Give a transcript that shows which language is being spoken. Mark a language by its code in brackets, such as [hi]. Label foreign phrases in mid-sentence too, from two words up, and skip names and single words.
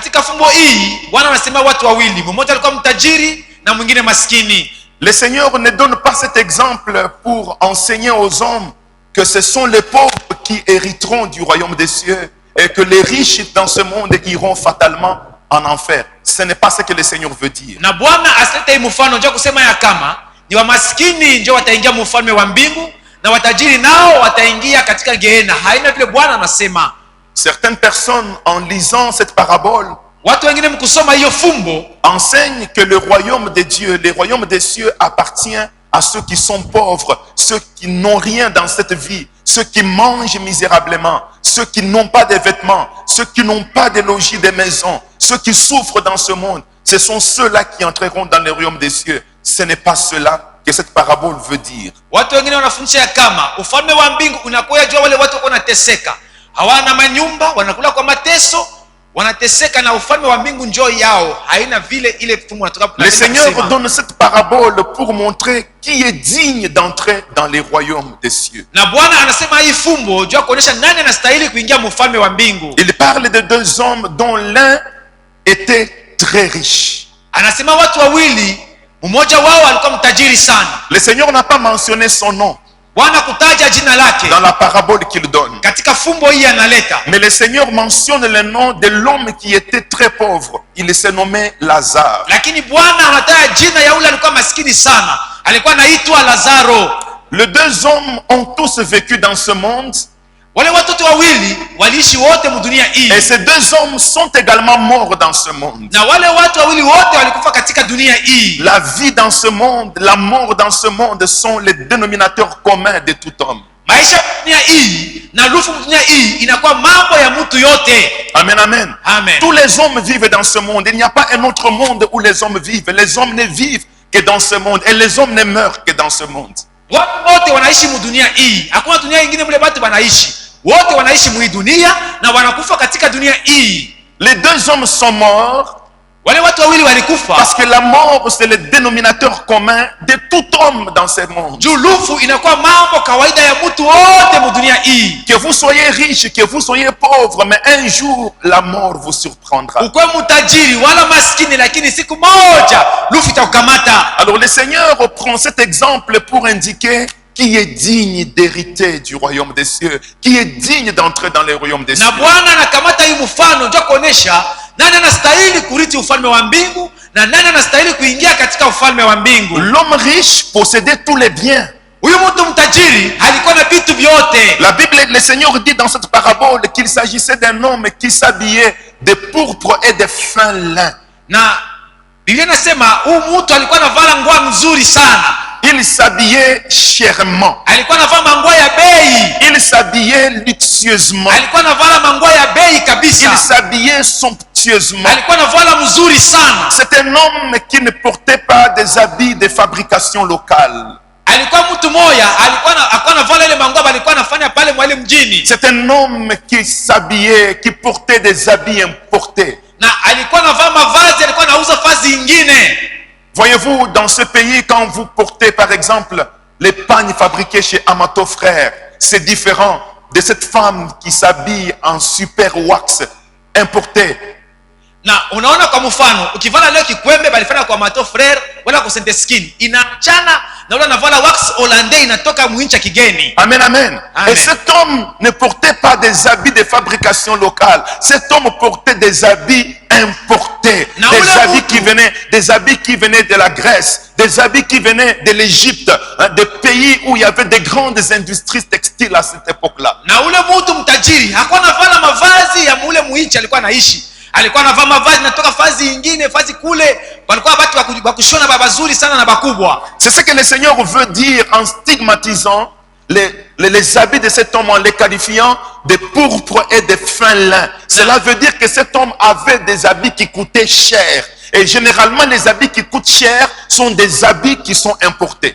[fr] Le Seigneur ne donne pas cet exemple pour enseigner aux hommes que ce sont les pauvres qui hériteront du royaume des cieux, et que les riches dans ce monde iront fatalement en enfer. Ce n'est pas ce que le Seigneur veut dire. [sw] Na Bwana asilete mfano ndio kusema ya kama ni wa maskini ndio wataingia mfalme wa mbingu na watajiri nao wataingia katika Gehenna. Haina vile Bwana anasema. [fr] Certaines personnes en lisant cette parabole [sw] watu wengine mkusoma hiyo fumbo [fr] enseignent que le royaume de Dieu, le royaume des cieux appartient à ceux qui sont pauvres, ceux qui n'ont rien dans cette vie, ceux qui mangent misérablement, ceux qui n'ont pas de vêtements, ceux qui n'ont pas de logis, de maisons, ceux qui souffrent dans ce monde. Ce sont ceux-là qui entreront dans le royaume des cieux. Ce n'est pas cela que cette parabole veut dire. [sw] Watu wengine wanafundisha ya kama ufalme wa mbingu unakuja jua wale watu wanateseka, hawana manyumba, wanakula kwa mateso, wanateseka, na ufalme wa mbingu njoo yao. Haina vile ile fumo natoka. [fr] Le Seigneur donne cette parabole pour montrer qui est digne d'entrer dans les royaumes des cieux. [sw] Na Bwana anasema hii fumbo jua kuonesha nani anastahili kuingia mfalme wa mbingu. [fr] Il parle de deux hommes dont l'un était très riche. [sw] Anasema watu wawili, mmoja wao alikuwa mtajiri sana. [fr] Le Seigneur n'a pas mentionné son nom [sw] Bwana kutaja jina lake [fr] dans la parabole qu'il donne. [sw] Katika fumbo hii analeta. [fr] Mais le Seigneur mentionne le nom de l'homme qui était très pauvre. Il se nommait Lazare. [sw] Lakini Bwana anataja jina ya yule alikuwa maskini sana. Alikuwa anaitwa Lazaro. [fr] Les deux hommes ont tous vécu dans ce monde. [sw] Wale watoto wawili waliishi wote mdunia hii. [fr] Et ces deux hommes sont également morts dans ce monde. [sw] Na wale watu wawili wote walikufa katika dunia hii. [fr] La vie dans ce monde, la mort dans ce monde sont les dénominateurs communs de tout homme. [sw] Maisha dunia hii na lufu dunia hii inakuwa mambo ya mtu yote. [fr] Amen, amen. Amen. Tous les hommes vivent dans ce monde. Il n'y a pas un autre monde où les hommes vivent. Les hommes ne vivent que dans ce monde. Et les hommes ne meurent que dans ce monde. [sw] Watu wote wanaishi mdunia hii. Hakuna dunia nyingine mle watu wanaishi. Wote wanaishi mwi dunia na wanakufa katika dunia hii. [fr] Les deux hommes sont morts. [sw] Wale watu wawili walikufa [fr] parce que la mort c'est le dénominateur commun de tout homme dans ce monde. [sw] Juu lufu inakuwa mambo kawaida ya mtu wote mdunia hii. [fr] Que vous soyez riche, que vous soyez pauvre, mais un jour la mort vous surprendra. [sw] Ukwe mtajiri wala maskini, lakini siku moja lufu itakukamata. [fr] Alors le Seigneur prend cet exemple pour indiquer qui est digne d'hériter du royaume des cieux, qui est digne d'entrer dans le royaume des cieux. [sw] Na Bwana anakamata hii mfano ndio kuonesha nani anastahili kurithi ufalme wa mbingu na nani anastahili kuingia katika ufalme wa mbingu. [fr] L'homme riche possédait tous les biens. [sw] Huyu mtu mtajiri alikuwa na vitu vyote. [fr] La Bible, le Seigneur dit dans cette parabole qu'il s'agissait d'un homme qui s'habillait de pourpre et de fin lin. [sw] Na Biblia inasema huyu mtu alikuwa anavala nguo nzuri sana. [fr] Il s'habillait chèrement. [sw] Alikuwa anavaa manguo ya bei. [fr] Il s'habillait luxueusement. [sw] Alikuwa anavala manguo ya bei kabisa. [fr] Il s'habillait somptueusement. [sw] Alikuwa anavala mzuri sana. [fr] C'est un homme qui ne portait pas des habits de fabrication locale. [sw] Alikuwa mtu moja, alikuwa anavala ile manguo alikuwa anafanya pale mwale mjini. [fr] C'est un homme qui s'habillait, qui portait des habits importés. [sw] Na alikuwa anavaa mavazi, alikuwa anauza vazi nyingine. [fr] Voyez-vous, dans ce pays, quand vous portez par exemple les pagnes fabriquées chez Amato Frères, c'est différent de cette femme qui s'habille en super wax importé. [sw] Na unaona kwa mfano, ukivala leo kikwembe balifanya kwa Amato Frères wala kwa Saint Skin, inaachana na ule anavala [fr] wax hollandais [sw] inatoka mwincha kigeni. [fr] Amen, amen, amen. Et cet homme ne portait pas des habits de fabrication locale. Cet homme portait des habits importés, des habits qui venaient de la Grèce, des habits qui venaient de l'Égypte, des pays où il y avait des grandes industries textiles à cette époque-là. [sw] Na ule mtu mtajiri hakuwa anavala mavazi ya mule mwinchi alikuwa anaishi. Alikuwa anavaa mavazi natoka fazi nyingine, fazi kule walikuwa watu wa kushona babazuri sana na bakubwa. [fr] C'est ce que le Seigneur veut dire en stigmatisant les habits de cet homme, en les qualifiant de pourpre et de fin lin. Cela veut dire que cet homme avait des habits qui coûtaient cher. Et généralement, les habits qui coûtent cher sont des habits qui sont importés.